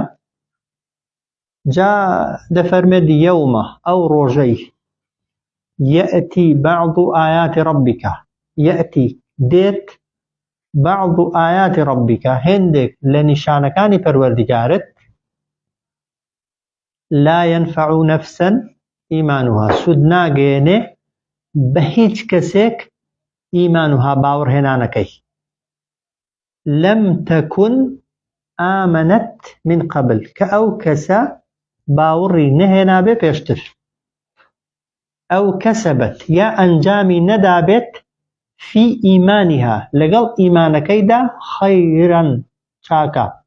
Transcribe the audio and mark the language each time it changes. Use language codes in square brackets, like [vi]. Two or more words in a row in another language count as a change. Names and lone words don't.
[ckb] جا دەفەرمێت یەومە، ئەو ڕۆژەی، [ar] یەئتی بەعض ئایاتی ڕەبیکە، [ckb] یەئتی دێت، [ar] بەعض ئایاتی ڕەبیکە [ckb] هێندێک لە نیشانەکانی پەروەردیگارت، [ar] لا ينفع نفسا ئیمانوها، [ckb] سود ناگەێنێ بە هیچ کەسێک ئیمانوها باوەڕهێنانەکەی، [ar] لەم تەکون ئامەنەت من قبل، [ckb] کە ئەو کەسە باوەڕی نەهێنابێ پێشتر، ئەو کەسەبەت یا ئەنجامی نەدابێت [ar] فی ئیمانیها [ckb] لەگەڵ ئیمانەکەیدا خەیرەن چاکە.